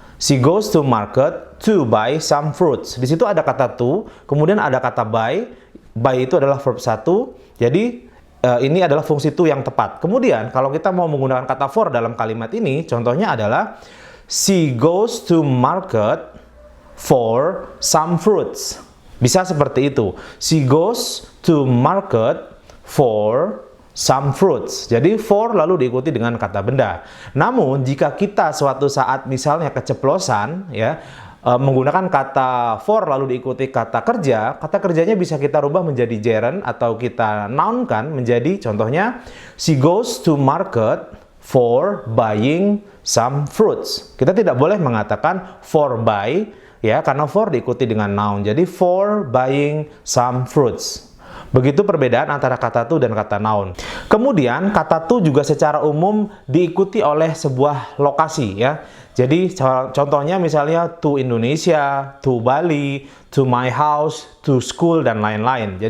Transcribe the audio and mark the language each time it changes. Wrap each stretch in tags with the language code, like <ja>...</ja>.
<en>She goes to market to buy some fruits.</en> <id>Di situ ada kata to, kemudian ada kata buy. Buy itu adalah verb satu. Jadi ini adalah fungsi to yang tepat. Kemudian kalau kita mau menggunakan kata for dalam kalimat ini, contohnya adalah</id> <en>she goes to market for some fruits.</en> <id>Bisa seperti itu.</id> <en>She goes to market for some fruits.</en> <id>Jadi for lalu diikuti dengan kata benda. Namun jika kita suatu saat misalnya keceplosan ya, menggunakan kata for lalu diikuti kata kerjanya bisa kita rubah menjadi gerund atau kita nounkan menjadi contohnya</id> <en>she goes to market for buying some fruits.</en> <id>Kita tidak boleh mengatakan</id> <en>for buy</en> <id>ya, karena for diikuti dengan noun.</id> <en>Jadi for buying some fruits.</en> <id>Begitu perbedaan antara kata to dan kata noun. Kemudian kata to juga secara umum diikuti oleh sebuah lokasi ya. Jadi contohnya misalnya</id> <en>to Indonesia, to Bali, to my house, to school,</en> <id>dan lain-lain.</id>